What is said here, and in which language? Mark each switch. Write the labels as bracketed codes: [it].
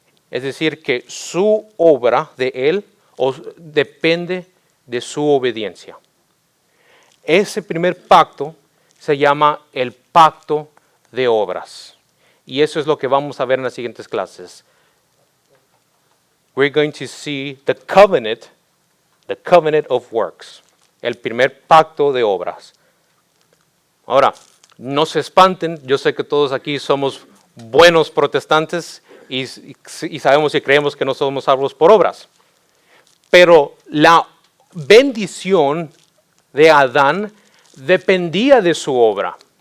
[es] Es decir, que su obra de él depende de su obediencia. Ese primer pacto se llama el pacto de obras. Y eso es lo que vamos a ver en las siguientes clases. [en] We're going to see the covenant of works. [es] El primer pacto de obras. Ahora, no se espanten, yo sé que todos aquí somos buenos protestantes y sabemos y creemos que no somos salvos por obras. Pero la bendición de Adán dependía de su obra.